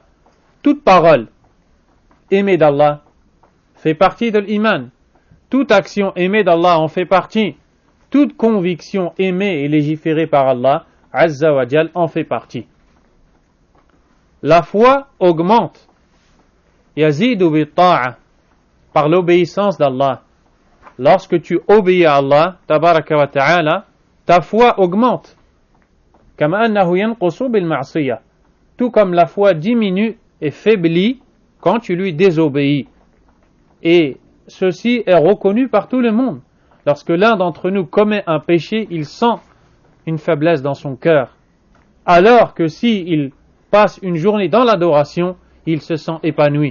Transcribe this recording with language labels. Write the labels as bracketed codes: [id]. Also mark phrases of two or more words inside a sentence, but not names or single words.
[fr] Toute parole aimée d'Allah fait partie de l'iman. Toute action aimée d'Allah en fait partie. Toute conviction aimée et légiférée par Allah, [ar] عز وجل, [fr] en fait partie. La foi augmente, [ar] يزيد بالطاعة, [fr] par l'obéissance d'Allah. Lorsque tu obéis à Allah, [ar] تبارك وتعالى, [fr] ta foi augmente. [ar] كما أنه ينقص بالمعصية. [fr] Tout comme la foi diminue et faiblit quand tu lui désobéis. Et ceci est reconnu par tout le monde. Lorsque l'un d'entre nous commet un péché, il sent une faiblesse dans son cœur. Alors que s'il passe une journée dans l'adoration, il se sent épanoui.